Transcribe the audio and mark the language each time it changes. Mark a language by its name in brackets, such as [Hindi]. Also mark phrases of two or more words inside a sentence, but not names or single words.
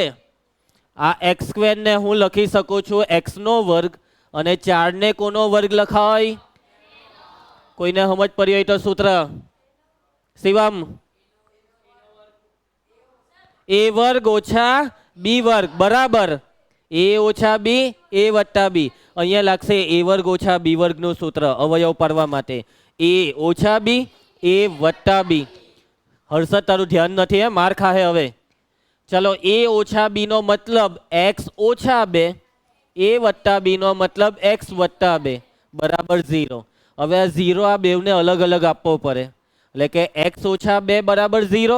[Gujarati] આ x² ને હું લખી શકું છું x² અને 4 ને કોનો વર્ગ લખાય? કોઈને સમજ પડી હોય તો સૂત્ર? શિવમ, a² - b² બરાબર a - b a + b. અહીંયા લાગશે a² - b² નું સૂત્ર અવયવ પાડવા માટે. a - b a + b. હર્ષદ તારું ધ્યાન નથી હે, માર ખાહે હવે. ચલો a - b નો મતલબ x - 2, a + b નો મતલબ x + 2 બરાબર 0. હવે આ 0 આ બેવને અલગ અલગ આપવો પડે, એટલે કે x - 2 બરાબર 0.